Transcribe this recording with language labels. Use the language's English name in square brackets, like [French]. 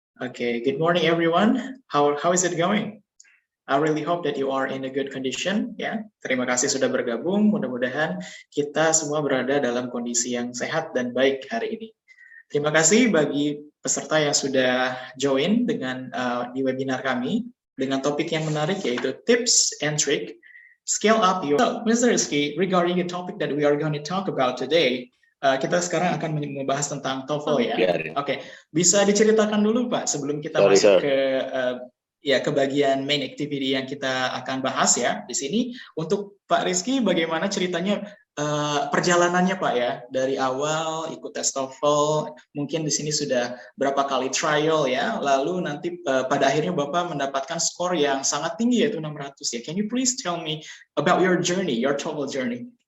[English] Okay, good morning everyone. How is it going? I really hope that you are in a good condition. [Indonesian] Ya, terima kasih sudah bergabung. Mudah-mudahan kita semua berada dalam kondisi yang sehat dan baik hari ini. Terima kasih bagi peserta yang sudah join dengan di webinar kami dengan topik yang menarik yaitu [English] tips and trick scale up your. So, Mr. Rizky, regarding the topic that we are going to talk about today, [Indonesian] kita sekarang akan membahas tentang TOEFL ya. Oke, bisa diceritakan dulu Pak sebelum kita masuk ke bagian main activity yang kita akan bahas ya di sini. Untuk Pak Rizky, bagaimana ceritanya perjalanannya Pak ya dari awal ikut tes TOEFL, mungkin di sini sudah berapa kali trial ya, lalu nanti pada akhirnya Bapak mendapatkan skor yang sangat tinggi yaitu 600 ya. [English] Can you please tell me about your journey, your TOEFL journey?